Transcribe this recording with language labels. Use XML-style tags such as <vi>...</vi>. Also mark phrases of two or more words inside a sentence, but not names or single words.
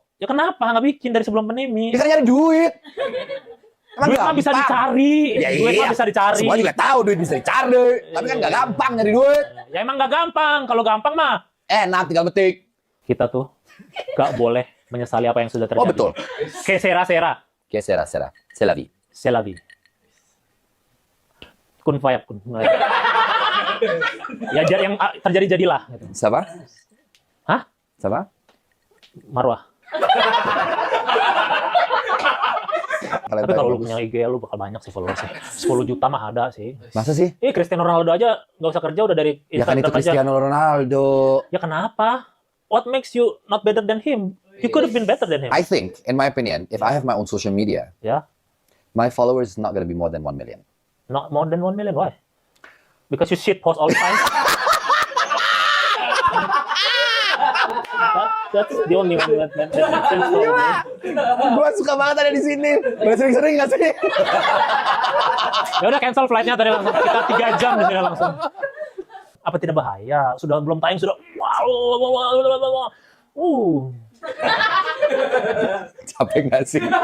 <id>Ya kenapa nggak bikin dari sebelum pandemi? Dia kan nyari duit. Emang Duit mah bisa gampang? dicari. Ya Duit iya. mah bisa dicari. Semua juga tahu duit bisa dicari. Tapi kan nggak gampang nyari duit. Ya emang nggak gampang. Kalau gampang mah Enak tinggal metik. kita tuh nggak boleh menyesali apa yang sudah terjadi. Oh betul. Kayak sera-sera.</id> <fr>Oke, sera. C'est la vie. C'est la vie.</fr> <ar>كن فيكون.</ar> <id>Ya yang terjadi jadilah. Gitu. Siapa? Hah? Siapa? Marwah. Kalian Tapi tahu kalau lu bagus. punya IG lu bakal banyak sih followersnya. 10 juta mah ada sih. Masa sih? Cristiano Ronaldo aja nggak usah kerja udah dari Ya kan Instagram itu aja. Cristiano Ronaldo. Ya kenapa?</id> <en>What makes you not better than him? You could have been better than him. I think, in my opinion, if I have my own social media, Yeah. my followers is not going to be more than 1 million. Not more than 1 million. Why? Because you shit post all the time. That's the only one that makes sense for me.</en> <id>Gue suka banget ada di sini. Boleh sering-sering nggak sih? Ya udah</id> <en>cancel flightnya</en> <id>tadi langsung. Kita 3 jam di sini langsung. Apa tidak bahaya? Sudah belum tayang sudah. Capek nggak sih?</id>